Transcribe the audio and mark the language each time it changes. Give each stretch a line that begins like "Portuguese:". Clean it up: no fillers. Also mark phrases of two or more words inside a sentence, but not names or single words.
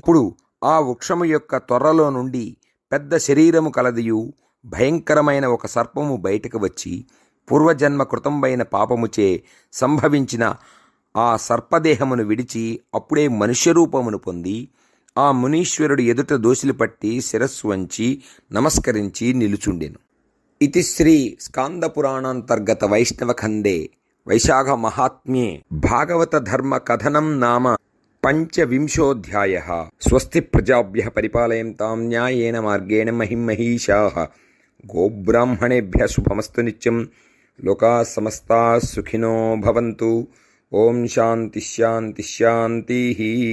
Telugu: అప్పుడు ఆ వృక్షము యొక్క తొర్రలో నుండి పెద్ద శరీరము కలదియు భయంకరమైన ఒక సర్పము బయటకు వచ్చి పూర్వజన్మ కృతంబైన పాపముచే సంభవించిన ఆ సర్పదేహమును విడిచి అప్పుడే మనుష్యరూపమును పొంది ఆ మునీశ్వరుడు ఎదుట దోసిలి పట్టి శిరస్సు వంచి నమస్కరించి నిలుచుండెను.
Sanskrit: ఇతి శ్రీ స్కాందపురాణాంతర్గత వైష్ణవఖండే వైశాఖ మహాత్మ్యే భాగవత ధర్మ కథనం నామ పంచవింశోऽధ్యాయः. స్వస్తి ప్రజాభ్యః పరిపాలయంతాం న్యాయేన మార్గేణ మహిం మహీషాః. గోబ్రాహ్మణేభ్యः శుభమస్తు నిత్యం. లోకాः సమస్తాः సుఖినో భవంతు. ఓం శాంతి శాంతి శాంతి.